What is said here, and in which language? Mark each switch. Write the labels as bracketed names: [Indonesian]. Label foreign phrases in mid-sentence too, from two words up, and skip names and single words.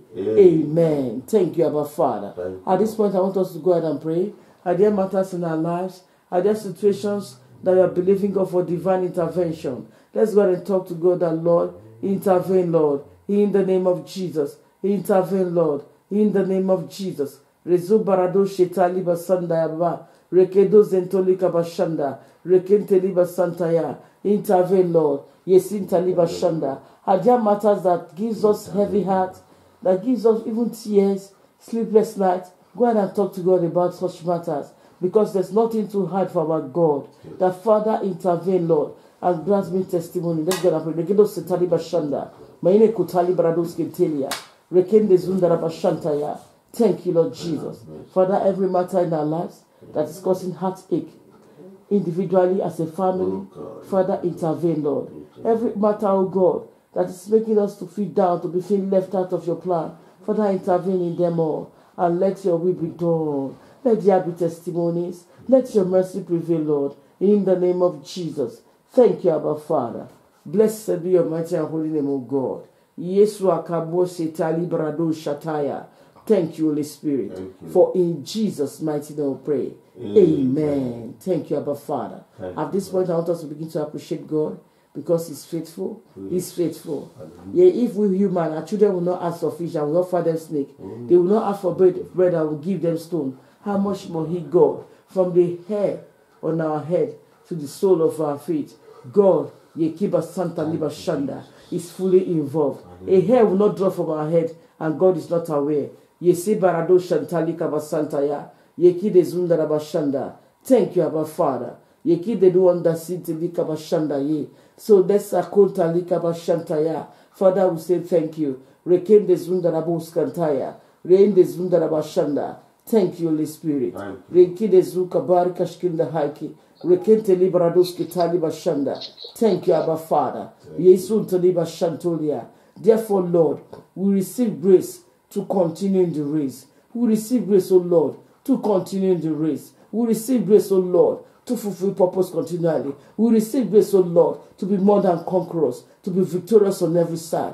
[English] Amen. Thank you, Abba Father. At this point, I want us to go ahead and pray. Are there matters in our lives? Are there situations that we are believing God for divine intervention? Let's go ahead and talk to God and Lord, intervene, Lord, in the name of Jesus. Intervene, Lord, in the name of Jesus. Rezu barado shetali basanda yaba. Rekedo zentoli kabashanda. Rekenteli basantaya. Intervene, Lord. Yesintali bashanda. Are there matters that gives us heavy heart, that gives us even tears, sleepless nights? Go ahead and talk to God about such matters, because there's nothing too hard for our God. The Father, intervene, Lord, and grant me testimony. Let's go and pray. Rekedo setali bashanda. Maine kutali barados kentelia. Rekende zundara bashantaya. Thank you, Lord Jesus. Father, every matter in our lives that is causing heartache, individually as a family, Father, intervene, Lord. Every matter, oh God, that is making us to feel down, to be feeling left out of your plan, Father, intervene in them all, and let your will be done. Let there be testimonies. Let your mercy prevail, Lord, in the name of Jesus. Thank you, Abba Father. Blessed be your mighty and holy name, O God. Yesu akabo setali brado shataya. Thank you, Holy Spirit. You. For in Jesus' mighty name we pray. Amen. Thank you, Abba Father. At this point, I want us to begin to appreciate God, because He's faithful. He's faithful. Yeah, if we human, our children will not ask for fish and will not feed them snake. They will not ask for bread and will give them stone. How much more He, God, from the hair on our head to the sole of our feet, God, Yekiba Santa Liba Shanda, is fully involved. A hair will not drop from our head, and God is not aware. Yesi barado shantali kabasanta ya. Yeki de zunda rabashanda. Thank you, Abba Father. Yeki de duanda sintili kabashanda ye. So let's akonta li kabashanta ya. Father, we say thank you. Reken de zunda rabuskantaya. Rein de zunda rabashanda. Thank you, Holy Spirit. Reki de zuka bar kashkinda haiki. Reken te liberados kitali bashanda. Thank you, Abba Father. Yesu tali bashantolia. Therefore, Lord, we receive grace to continue in the race. We receive grace, O Lord, to continue in the race. We receive grace, O Lord, to fulfill purpose continually. We receive grace, O Lord, to be more than conquerors, to be victorious on every side.